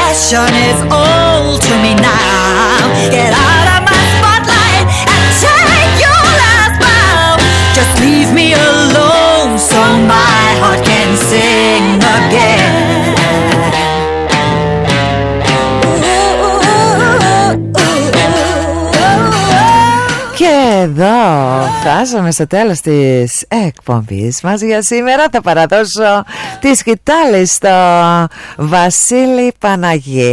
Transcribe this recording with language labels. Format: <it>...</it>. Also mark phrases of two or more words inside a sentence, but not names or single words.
<en>attention is all to me now. Get out of my spotlight and take your last bow. Just leave me alone so my heart can sing again.</en> <el>Και εδώ φτάσαμε στο τέλος της εκπομπής μας για σήμερα. Θα παραδώσω τις σκητάλες στο Βασίλη Παναγί.</el>